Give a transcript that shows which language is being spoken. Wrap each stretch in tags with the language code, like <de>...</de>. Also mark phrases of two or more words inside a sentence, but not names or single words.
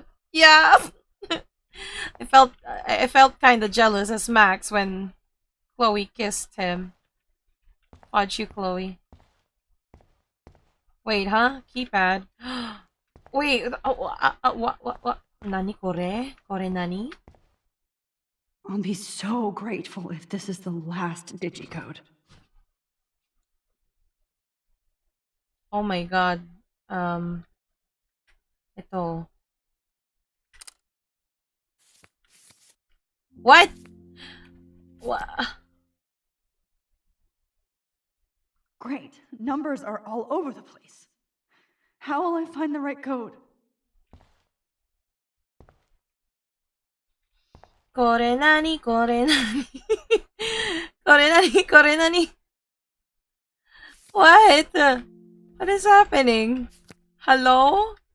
<en>Yeah. I felt kind of jealous as Max when Chloe kissed him. How'd you, Chloe? Wait, huh? Keypad. Wait, what?</en> <ja>何これ？これ何?</ja> <en>I'll be so grateful if this is the last digicode. Oh my god. Ito. What? Great. Numbers are all over the place. How will I find the right code?</en> <ja>これ何、これ何. これ何、これ何.</ja> <en>What? What is happening? Hello?</en>